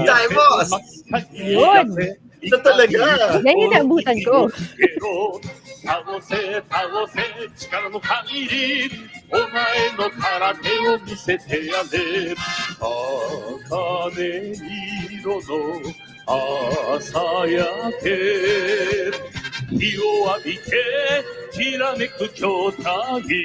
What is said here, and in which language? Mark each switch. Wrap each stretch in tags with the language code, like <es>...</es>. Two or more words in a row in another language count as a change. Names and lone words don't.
<tl>Daimos! Yun! Ito talaga! Yan yung naabutan ko.</tl> <ja>倒せ倒せ力の限りお前の空手を見せてやれ茜色の朝焼け日を浴びてきらめく筐体</ja>